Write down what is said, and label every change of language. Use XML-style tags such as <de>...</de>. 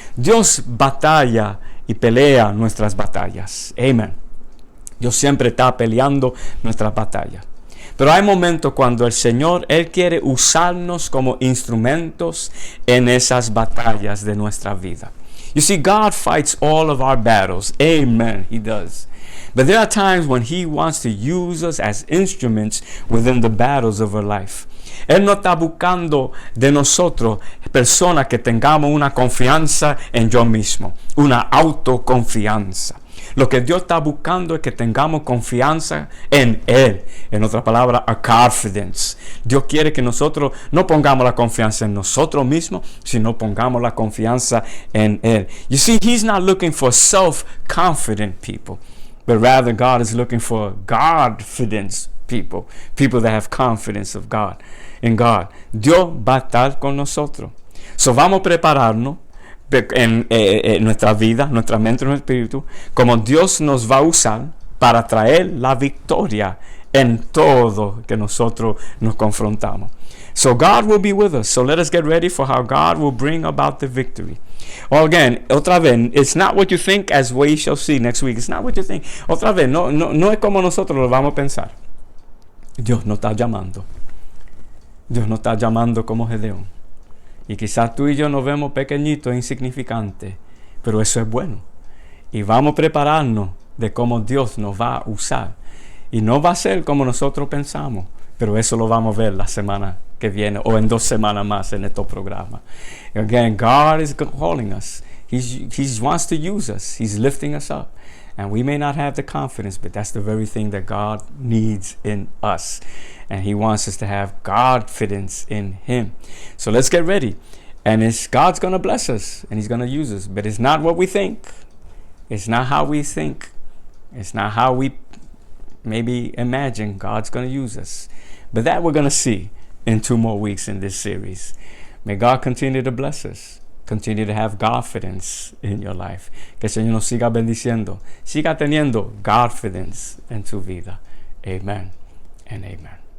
<es>Dios batalla y pelea nuestras batallas. Amen. Dios siempre está peleando nuestras batallas. Pero hay momentos cuando el Señor, Él quiere usarnos como instrumentos en esas batallas de nuestra vida.</es> <en>You see, God fights all of our battles. Amen. He does. But there are times when He wants to use us as instruments within the battles of our life.</en> <es>Él no está buscando de nosotros personas que tengamos una confianza en yo mismo, una autoconfianza. Lo que Dios está buscando es que tengamos confianza en Él. En otra palabra, a confidence. Dios quiere que nosotros no pongamos la confianza en nosotros mismos, sino pongamos la confianza en Él.</es> <en>You see, He's not looking for self-confident people, but rather God is looking for Godfidence people. People that have confidence of God, in God.</en> <es>Dios va a estar con nosotros. So vamos a prepararnos en nuestra vida, nuestra mente, nuestro espíritu, como Dios nos va a usar para traer la victoria en todo que nosotros nos confrontamos.</es> <en>So God will be with us. So let us get ready for how God will bring about the victory. Well, again,</en> <es>otra vez,</es> <en>it's not what you think, as we shall see next week. It's not what you think.</en> <es>Otra vez, no es como nosotros lo vamos a pensar. Dios nos está llamando. Dios nos está llamando como Gedeón. Y quizás tú y yo nos vemos pequeñitos e insignificantes, pero eso es bueno. Y vamos a prepararnos de cómo Dios nos va a usar. Y no va a ser como nosotros pensamos, pero eso lo vamos a ver la semana que viene o en 2 semanas más en estos programas.</es> <en>Again, God is calling us. He wants to use us. He's lifting us up. And we may not have the confidence, but that's the very thing that God needs in us. And He wants us to have confidence in Him. So let's get ready. And God's going to bless us, and He's going to use us. But it's not what we think. It's not how we think. It's not how we maybe imagine God's going to use us. But that we're going to see in 2 more weeks in this series. May God continue to bless us. Continue to have confidence in your life.</en> <es>Que el Señor nos siga bendiciendo. Siga teniendo confidence en tu vida.</es> <en>Amen and amen.</en>